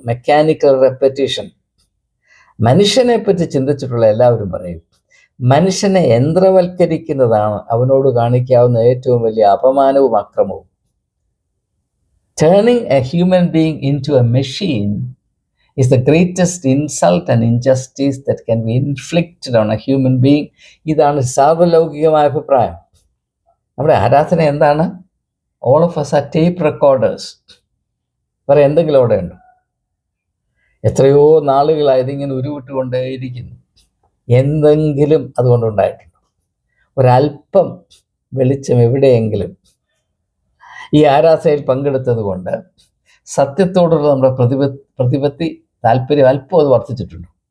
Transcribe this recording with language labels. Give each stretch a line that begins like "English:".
Malayalam: Mechanical repetition. മനുഷ്യനെ പറ്റി ചിന്തിച്ചിട്ടുള്ള എല്ലാവരും പറയും, മനുഷ്യനെ യന്ത്രവൽക്കരിക്കുന്നതാണ് അവനോട് കാണിക്കാവുന്ന ഏറ്റവും വലിയ അപമാനവും അക്രമവും.
English: Turning a human being into a machine is the greatest insult and injustice that can be inflicted on a human being.
Malayalam: ഇതാണ് സാർവലൗകികമായ അഭിപ്രായം. നമ്മുടെ ആരാധന എന്താണ്?
English: All of us are tape recorders.
Malayalam: വേറെ എന്തെങ്കിലും അവിടെ ഉണ്ടോ? എത്രയോ നാളുകളായി ഇതിങ്ങനെ ഉരുവിട്ടുകൊണ്ടേയിരിക്കുന്നു. എന്തെങ്കിലും അതുകൊണ്ടുണ്ടായിട്ടുണ്ടോ? ഒരല്പം വെളിച്ചം എവിടെയെങ്കിലും ഈ ആരാധനയിൽ പങ്കെടുത്തത് കൊണ്ട് സത്യത്തോടുള്ള നമ്മുടെ പ്രതിപത്തി, താല്പര്യം അല്പം അത് വർദ്ധിച്ചിട്ടുണ്ട്.